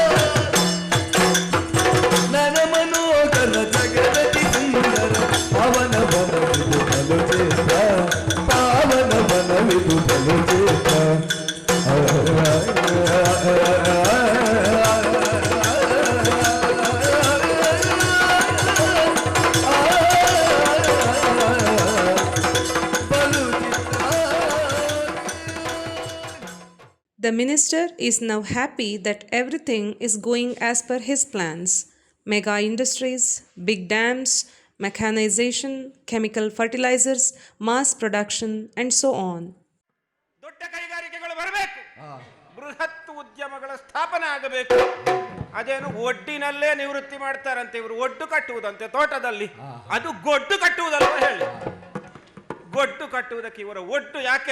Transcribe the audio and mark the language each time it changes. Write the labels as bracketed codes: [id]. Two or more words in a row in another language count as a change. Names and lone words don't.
[kn] ನನ್ನ ಮನೋಗರ ಜಗದತಿ ಸುಂದರ ಅವನ ಬನವಿದು ಬಲು ಚಿತ್ರ ಪಾವನ ಬನವಿದು ಬಲು ಚಿತ್ರ ಬಲು ಚಿತ್ರ. [en] The minister is now happy that everything is going as per his plans. Mega industries, big dams, mechanization, chemical fertilizers, mass production, and so on. [kn] ದೊಡ್ಡ ಕೈಗಾರಿಕೆಗಳು ಬರಬೇಕು, ಬೃಹತ್ ಉದ್ಯಮಗಳ ಸ್ಥಾಪನೆ ಆಗಬೇಕು. ಅದೇನು ಒಡ್ಡಿನಲ್ಲೇ ನಿವೃತ್ತಿ ಮಾಡ್ತಾರಂತೆ ಇವರು, ಒಡ್ಡು ಕಟ್ಟುವುದಂತೆ ತೋಟದಲ್ಲಿ. ಅದು ಗೊಡ್ಡು ಕಟ್ಟುವುದಲ್ವ ಹೇಳಿ, ಗೊಡ್ಡು ಕಟ್ಟುವುದಕ್ಕೆ ಇವರ ಒಡ್ಡು ಯಾಕೆ?